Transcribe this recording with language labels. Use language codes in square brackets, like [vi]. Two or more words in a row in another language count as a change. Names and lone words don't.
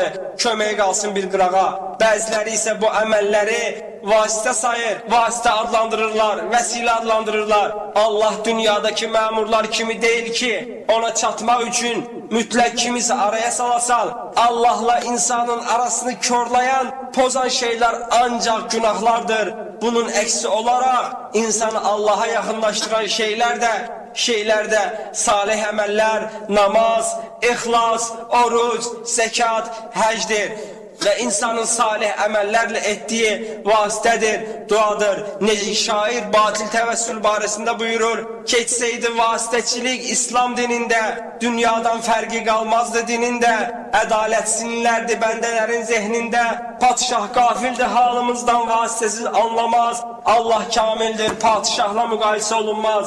[az] Köməyə qalsın bir qırağa. Bəziləri isə bu əməlləri vasitə sayır, vasitə adlandırırlar, vəsilə adlandırırlar. Allah dünyadakı məmurlar kimi deyil ki ona çatmaq üçün mütləq kimisə araya salasal. Allahla insanın arasını körlayan, pozan [tr] şeyler ancak [az] günahlardır. [tr] Bunun eksi olarak insanı Allah'a yakınlaştıran şeyler de [az] salih əməllər, namaz, ixlas, oruc, zekat, həcdir. Ve insanın salih əməllərlə etdiyi vasitədir, duadır. Necə şair batil təvəssül barəsində buyurur, keçseydi vasitəçilik İslam dinində, dünyadan fərqi qalmazdı dinində, ədalət sinirlərdi bəndələrin zehnində, padişah qafildir halımızdan vasitəsiz anlamaz, Allah kamildir, padişahla müqayisə olunmaz.